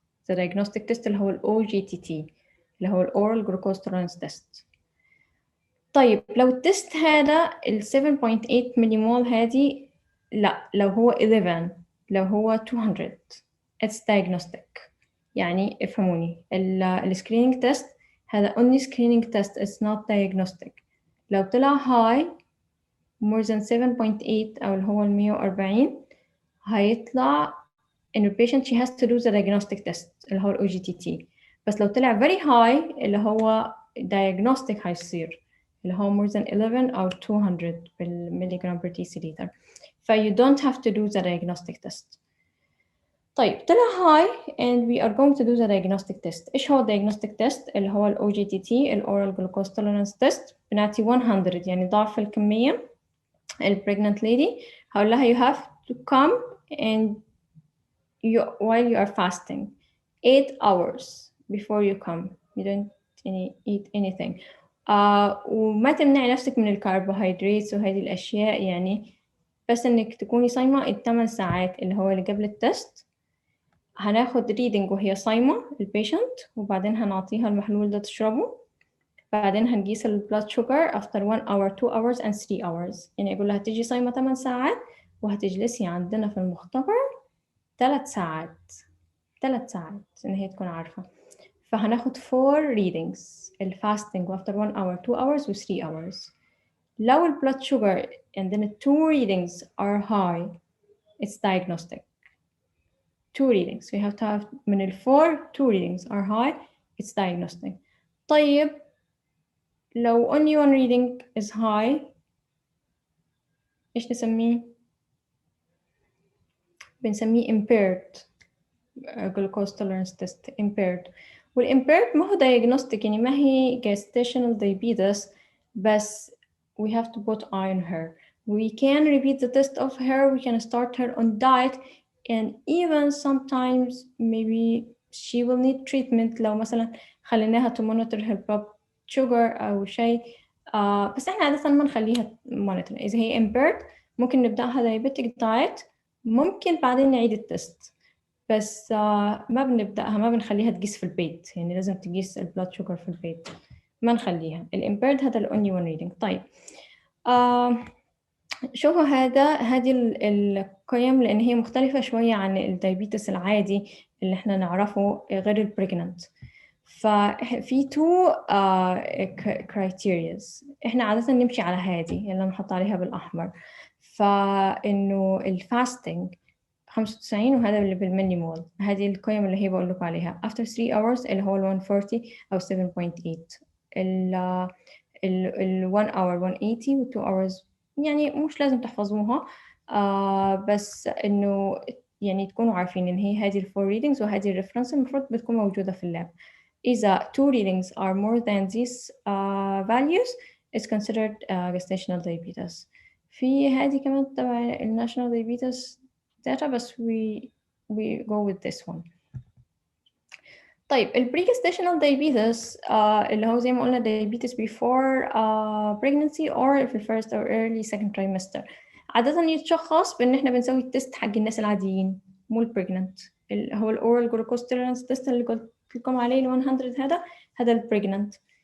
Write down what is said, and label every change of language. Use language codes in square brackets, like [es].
[en] the diagnostic test [ar] اللي هو ال [en] OGTT اللي هو ال Oral Glucose Tolerance Test. [ar] طيب لو التست هذا ال 7.8 مليمول هذه لا، لو هو 11 لو هو 200 [en] it's diagnostic. [ar] يعني افهموني، ال [en] screening test هذا only screening test, it's not diagnostic. [ar] لو طلع [en] high more than 7.8 [ar] أو اللي هو 140 هيطلع إن ال [en] patient she has to do the diagnostic test اللي هو ال OGTT. [ar] بس لو طلع [en] very high [ar] اللي هو diagnostic هيصير اللي هو [en] more than 11 [ar] أو 200 بالمليغرام [en] per deciliter. ف you don't have to do the diagnostic test. [ar] طيب طلع [en] high and we are going to do the diagnostic test. [ar] إيش هو [en] diagnostic test؟ اللي هو ال OGTT ال Oral Glucose Tolerance Test. [ar] بنعطي 100 يعني ضعف الكمية. [en] ال pregnant lady [ar] هقول لها [en] you have to come and while you are fasting 8 hours before you come. You don't eat anything. [ar] وما تمنعي نفسك من الكربوهيدرات وهذه الأشياء يعني، بس إنك تكوني صايمة ال8 ساعات اللي هو اللي قبل التست. هناخد reading وهي صايمة البيشنت، وبعدين هنعطيها المحلول ده تشربه، بعدين هنقيس ال blood sugar [en] after 1 hour 2 hours and 3 hours. [ar] يعني أقول لها هتيجي صايمة 8 ساعات وهتجلسي عندنا في المختبر 3 ساعات 3 ساعات إن هي تكون عارفة. [en] فهناخد 4 readings الفاستنج after 1 hour 2 hours و 3 hours. لو ال blood sugar and then 2 readings are high it's diagnostic. 2 readings we have to have [ar] من ال 4 [en] 2 readings are high it's diagnostic. [ar] طيب لو [en] only one reading is high [ar] إيش نسميه؟ بنسميه [en] impaired glucose tolerance test impaired. [ar] والimpaired ما هو [en] diagnostic [ar] يعني ما هي [en] gestational diabetes، بس we have to put eye on her. We can repeat the test of her, we can start her on diet, and even sometimes maybe she will need treatment [ar] لو مثلا خليناها [en] to monitor her blood sugar [ar] أو شيء. بس احنا عادة ما نخليها monitor. إذا هي impaired ممكن نبدأها diabetic diet، ممكن بعدين نعيد التست، بس ما بنبدأها ما بنخليها تقيس في البيت، يعني لازم تقيس البلاد شوجر في البيت، ما نخليها. الامبيرد هذا [en] الأونلي one reading. [ar] طيب شوفوا هذه القيم لأن هي مختلفة شوية عن الدايبيتس العادي اللي احنا نعرفه غير البريجننت. ففي [en] two criterias [ar] احنا عادة نمشي على هذه اللي نحط عليها بالأحمر. فإنه الفاستنج 95 وهذا اللي بالملي مول، هذه القيم اللي هي بقول لكم عليها [en] after 3 hours [ar] اللي هو 140 أو 7.8. ال 1 hour 180 و 2 hours يعني مش لازم تحفظوها، بس إنه يعني تكونوا عارفين إن هي هذه ال 4 readings وهذه ال reference المفروض بتكون موجودة في اللاب. [en] إذا 2 readings are more than these values it's considered gestational diabetes. [ar] في هذه كمان تبع ال national diabetes data بس [en] we go with this one. [ar] طيب ال pre-gestational diabetes اللي هو زي ما قلنا [en] diabetes before pregnancy [ar] or في [en] first or early second trimester، [ar] عادة يتشخص بإن إحنا بنسوي التست حق الناس العاديين مو ال pregnant. هو ال [en] oral glucose tolerance test [ar] اللي قلت لكم عليه ال 100 هذا ال pregnant.